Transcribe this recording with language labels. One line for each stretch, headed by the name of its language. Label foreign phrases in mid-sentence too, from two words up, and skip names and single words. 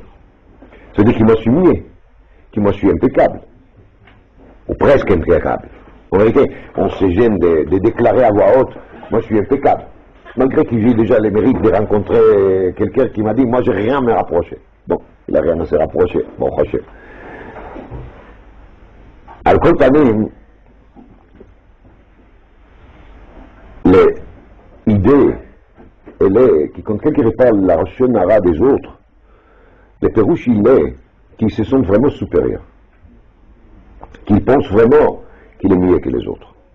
French: C'est-à-dire que moi je suis muet, que moi je suis impeccable, ou presque impeccable. En réalité, on se gêne de déclarer à voix haute, moi je suis impeccable. Malgré que j'ai déjà le mérite de rencontrer quelqu'un qui m'a dit, moi j'ai rien à me rapprocher. Bon, il n'a rien à se rapprocher, bon,
Hebrew: Hachem. על כל פנים,
French: l'idée, elle est que quand quelqu'un parle la shonara des autres, le pérouche il est qu'ils se sentent vraiment supérieurs, qu'ils pensent vraiment qu'il est mieux que les autres.